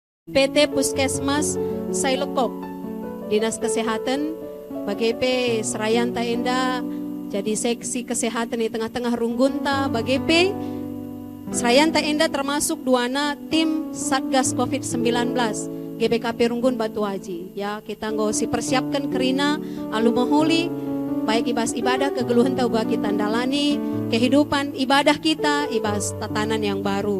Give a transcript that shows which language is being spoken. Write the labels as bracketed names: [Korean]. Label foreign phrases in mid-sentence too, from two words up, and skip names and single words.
[Indonesian] PT Puskesmas Sailokop, Dinas Kesehatan, BGP Serayan Taenda, jadi seksi kesehatan di tengah-tengah Runggunta, BGP Serayan Taenda termasuk duana tim Satgas COVID-19, GBKP Runggun Batu Haji. [Batak Karo] Ya, kita ngosi persiapkan kerina alu mahuli, baik ibas ibadah kegeluhan tau kita dalani, [Indonesian] kehidupan ibadah kita, ibas tatanan yang baru.